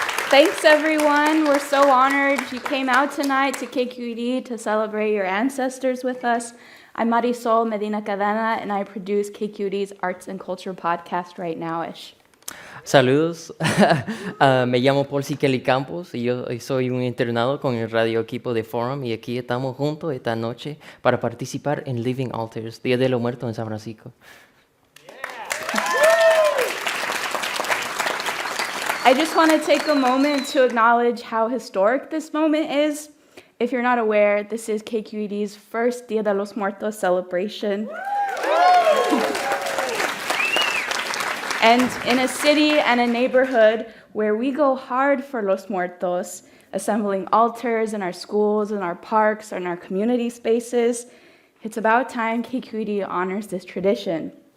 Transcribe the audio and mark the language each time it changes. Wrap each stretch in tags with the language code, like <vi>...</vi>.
<en>Thanks, everyone. We're so honored you came out tonight to KQED to celebrate your ancestors with us. I'm Marisol Medina-Cadena, and I produce KQED's Arts and Culture podcast, Right Nowish.</en> <es>Saludos, me llamo Paul C. Kelly Campos y yo soy un internado con el radio equipo de Forum y aquí estamos juntos esta noche para participar en Living Altars, Dia De Los Muertos en San Francisco.</es> <en>I just want to take a moment to acknowledge how historic this moment is. If you're not aware, this is KQED's first Dia De Los Muertos celebration. And in a city and a neighborhood where we go hard for Los Muertos, assembling altars in our schools, in our parks, in our community spaces, it's about time KQED honors this tradition.</en>